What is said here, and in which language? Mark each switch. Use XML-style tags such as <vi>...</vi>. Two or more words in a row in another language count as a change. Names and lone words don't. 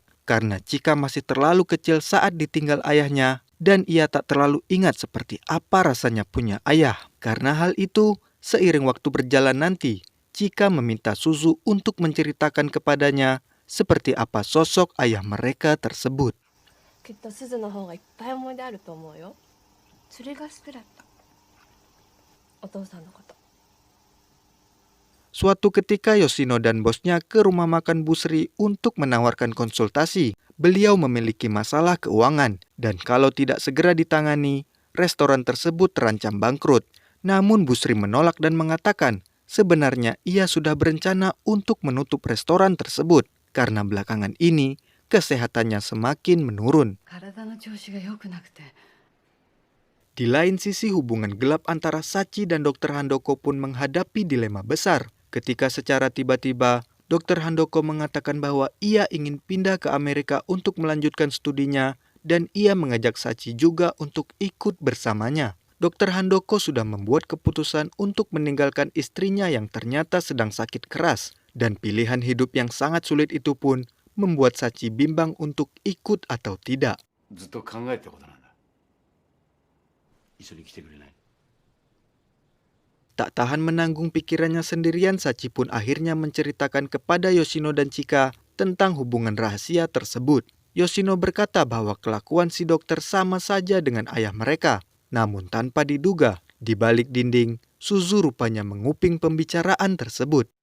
<id>Karena Chika masih terlalu kecil saat ditinggal ayahnya, dan ia tak terlalu ingat seperti apa rasanya punya ayah. Karena hal itu, seiring waktu berjalan nanti, Chika meminta Suzu untuk menceritakan kepadanya seperti apa sosok ayah mereka tersebut.</id> <ja>きっとすずの方がいっぱい思い出あると思うよ。それが好きだった。お父さんのこと。</ja> <id>Suatu ketika Yoshino dan bosnya ke rumah makan Busri untuk menawarkan konsultasi. Beliau memiliki masalah keuangan dan kalau tidak segera ditangani, restoran tersebut terancam bangkrut. Namun Busri menolak dan mengatakan sebenarnya ia sudah berencana untuk menutup restoran tersebut karena belakangan ini kesehatannya semakin menurun.</id> <ja>体の調子が良くなくて。</ja> <id>Di lain sisi hubungan gelap antara Sachi dan Dr. Handoko pun menghadapi dilema besar. Ketika secara tiba-tiba Dr. Handoko mengatakan bahwa ia ingin pindah ke Amerika untuk melanjutkan studinya dan ia mengajak Sachi juga untuk ikut bersamanya. Dr. Handoko sudah membuat keputusan untuk meninggalkan istrinya yang ternyata sedang sakit keras dan pilihan hidup yang sangat sulit itu pun membuat Sachi bimbang untuk ikut atau tidak.</id> <ja>ずっと考えたことなんだ。一緒に来てくれない？</ja> <id>Tak tahan menanggung pikirannya sendirian, Sachi pun akhirnya menceritakan kepada Yoshino dan Chika tentang hubungan rahasia tersebut. Yoshino berkata bahwa kelakuan si dokter sama saja dengan ayah mereka. Namun tanpa diduga, di balik dinding, Suzu rupanya menguping pembicaraan tersebut.</id>